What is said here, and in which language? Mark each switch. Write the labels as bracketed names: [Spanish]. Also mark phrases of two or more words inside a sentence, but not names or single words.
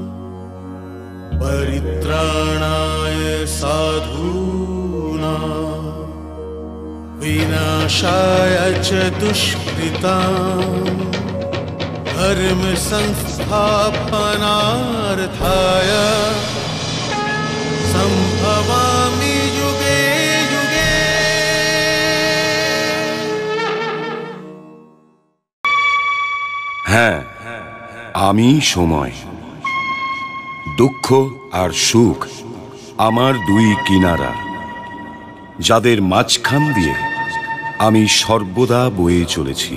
[Sanskrit] परित्राणाय साधूनां विनाशाय च दुष्कृतां धर्म संस्थापनार्थाय संभवामि युगे युगे। [Bangla] হ্যাঁ, আমি সময়। দুঃখ আর সুখ আমার দুই কিনারা, যাদের মাঝখান দিয়ে আমি সর্বদা বয়ে চলেছি।